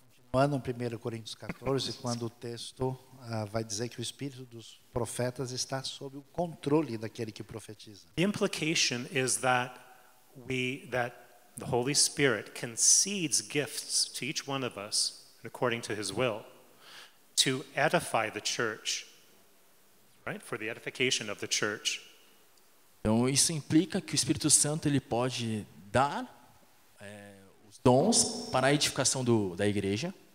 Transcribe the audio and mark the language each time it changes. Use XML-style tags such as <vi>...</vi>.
<pt>Continuando em 1 Coríntios 14, quando o texto vai dizer que o espírito dos profetas está sob o controle daquele que profetiza.</pt> <en>The implication is that the Holy Spirit concedes gifts to each one of us according to his will to edify the church, right? For the edification of the church.</en> <pt>Então isso implica que o Espírito Santo ele pode dar os dons para a edificação da igreja.</pt>